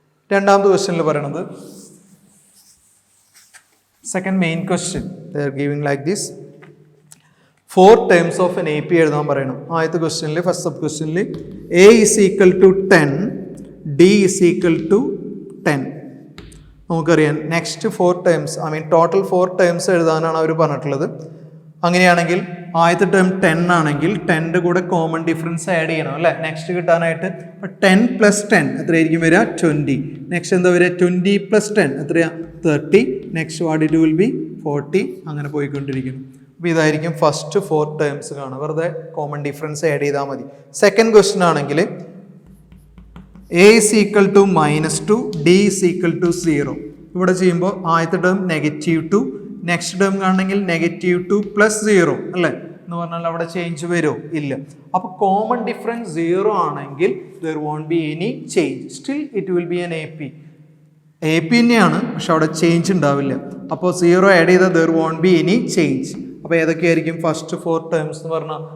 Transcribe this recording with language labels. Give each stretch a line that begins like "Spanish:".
Malayalam: രണ്ടാമത്തെ ക്വസ്റ്റ്യനിൽ പറയുന്നത്, second main question
English: they are giving like this.
Malayalam: 4 terms of N AP എഴുതാൻ പറയണം. ആദ്യത്തെ ക്വസ്റ്റ്യനിൽ ഫസ്റ്റ് സബ് ക്വസ്റ്റ്യനിൽ
English: A is equal to 10, D is equal to 10.
Malayalam: നമുക്കറിയാം നെക്സ്റ്റ് 4 ടേംസ് ടോട്ടൽ 4 ടേംസ് എഴുതാനാണ് അവർ പറഞ്ഞിട്ടുള്ളത്. അങ്ങനെയാണെങ്കിൽ ആദ്യത്തെ ടേം 10 ആണെങ്കിൽ 10ൻ്റെ കൂടെ കോമൺ ഡിഫറൻസ് ആഡ് ചെയ്യണം അല്ലേ? നെക്സ്റ്റ് കിട്ടാനായിട്ട് 10 + 10 എത്രയായിരിക്കും വരിക? 20. നെക്സ്റ്റ് എന്താ വരിക? 20 + 10 എത്രയാ? 30.
English: Next what it will be?
Malayalam: 40. അങ്ങനെ പോയിക്കൊണ്ടിരിക്കുന്നു. അപ്പോൾ ഇതായിരിക്കും ഫസ്റ്റ് 4 ടേംസ് കാണുക. വെറുതെ കോമൺ ഡിഫറൻസ് ആഡ് ചെയ്താൽ മതി. സെക്കൻഡ് ക്വസ്റ്റ്യൻ ആണെങ്കിൽ
English: A is equal to -2, D is equal to 0.
Malayalam: ഇവിടെ ചെയ്യുമ്പോൾ ആദ്യത്തെ ടേം -2, നെക്സ്റ്റ് ടേം കാണണമെങ്കിൽ -2 + 0 അല്ലേ? എന്ന് പറഞ്ഞാൽ അവിടെ ചേഞ്ച് വരുമോ? ഇല്ല. അപ്പോൾ കോമൺ ഡിഫറൻസ് 0 ആണെങ്കിൽ
English: there won't be any change. Still it will be an AP.
Malayalam: AP തന്നെയാണ്, പക്ഷെ അവിടെ ചേഞ്ച് ഉണ്ടാവില്ല. അപ്പോൾ 0 ആഡ് ചെയ്താൽ
English: there won't be any change.
Malayalam: അപ്പോൾ ഏതൊക്കെയായിരിക്കും ഫസ്റ്റ് 4 ടേംസ് എന്ന് പറഞ്ഞാൽ?